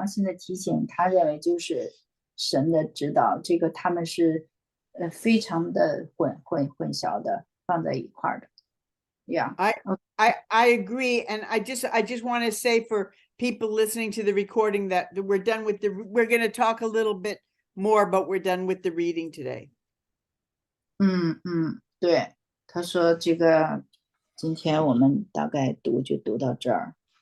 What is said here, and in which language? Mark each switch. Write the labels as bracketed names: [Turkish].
[Chinese] 良心的提醒，他认为就是神的指导，这个他们是非常的混淆的，放在一块的。 [English] Yeah, I agree, and I just want to say for people listening to the recording that we're done with we're going to talk a little bit more, but we're done with the reading today. [Chinese] 对，他说这个今天我们大概就读到这儿。